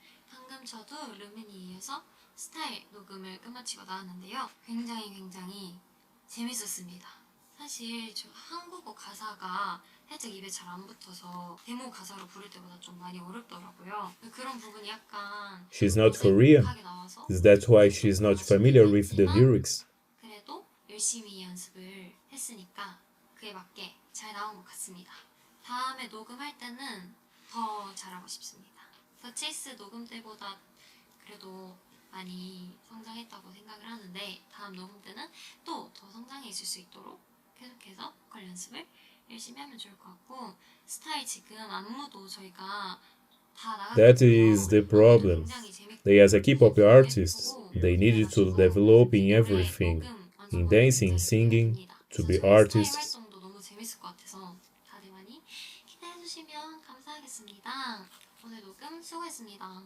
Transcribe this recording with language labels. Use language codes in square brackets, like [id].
[ko] 방금 저도 루멘이 이어서 스타일 녹음을 끝마치고 나왔는데요. 굉장히 재밌었습니다. 사실 저 한국어 가사가 살짝 입에 잘 안 붙어서 데모 가사로 부를 때보다 좀 많이 어렵더라고요. 그런 부분이 약간 [en] She's not Korean. [ko] 어색하게 나와서 [en] Is that why she's not familiar with the lyrics? [ko] 그래도 열심히 연습을 했으니까 그에 맞게 잘 나온 것 같습니다. 다음에 녹음할 때는 더 잘하고 싶습니다. 더 체이스 녹음 때보다 그래도 많이 성장했다고 생각을 하는데 다음 녹음 때는 또 더 성장해 있을 수 있도록 계속해서 보컬 연습을 열심히 하면 좋을 것 같고 스타일 지금 안무도 저희가 다 나가고 [en] That is the problem. They, as a K-pop artist, they need to develop in everything, in dancing, singing, to be artists. [ko] 활동도 너무 재밌을 것 같아서 다들 많이 기대해 주시면 감사하겠습니다. 오늘 녹음 수고했습니다.